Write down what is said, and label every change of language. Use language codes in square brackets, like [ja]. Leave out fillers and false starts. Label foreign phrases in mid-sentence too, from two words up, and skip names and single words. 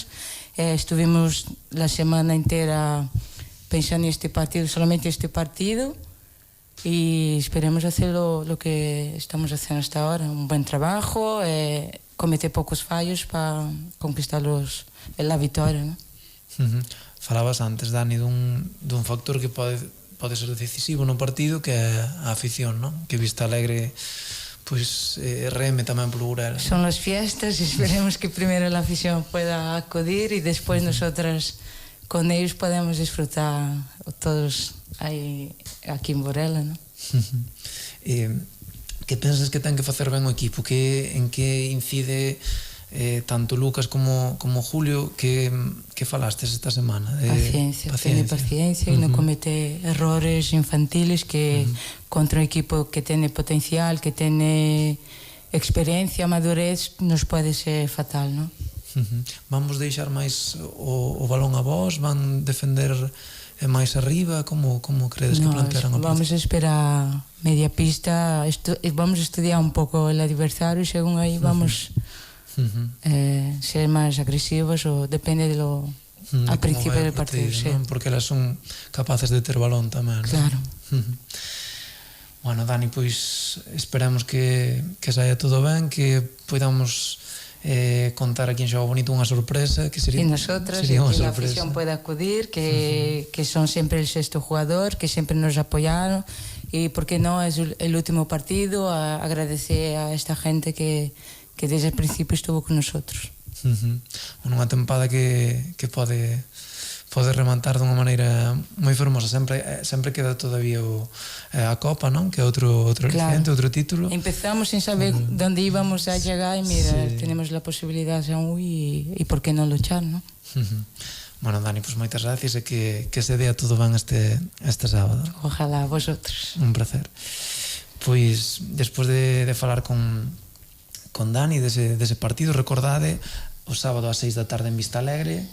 [es] Estuvimos la semana entera pensando en este partido, solamente este partido, y esperemos hacer lo que estamos haciendo hasta ahora, un buen trabajo, cometer pocos fallos para conquistar la victoria, ¿no? [gl] Falabas antes, Dani, dun factor que pode ser decisivo no partido, que é a afición, ¿no? Que Vista Alegre pues reme tamén polo Burela. [es] Son las fiestas, esperemos que primero la afición pueda acudir y después nosotras con ellos podemos disfrutar todos aí aquí en Burela, ¿no? [gl] Que pensas que ten que facer ben o equipo? En que incide tanto Lucas como Julio, que falastes esta semana? [es] Paciencia, y no comete errores infantiles, que contra un equipo que tiene potencial, que tiene experiencia, madurez, nos puede ser fatal, ¿no? [gl] Vamos deixar máis o balón a vos? Van defender máis arriba? Como credes que plantearán o partido? [es] Vamos a esperar media pista, vamos a estudiar un pouco el adversario y según aí [gl] vamos ser máis agresivos, [es] o depende de lo al principio del partido, sí. [gl] Porque elas son capaces de ter balón tamén, ¿no? Claro. Bueno, Dani, pois esperamos que saia todo ben, que podamos contar aquí en Xogo Bonito unha sorpresa, que sería, [es] y nosotras, sería que la afición pueda acudir, que son siempre el sexto jugador, que siempre nos apoyaron, y por qué no, es el último partido, agradecer a esta gente que desde el principio estuvo con nosotros. [gl] Unha tempada que pode pode rematar dunha maneira moi fermosa. Sempre queda todavía a Copa, non? Que é outro aliciente, outro título. [es] Empezamos sin saber dónde íbamos a llegar e mira, tenemos la posibilidad aún [gl] e por que non [es] luchar, non? [gl] Bueno, Dani, pues moitas gracias e que se dea todo ben este sábado. [es] Ojalá, vosotros. Un placer. [gl] Pois, despois de falar con Dani dese partido, recordade o sábado ás 6 da tarde en Vista Alegre.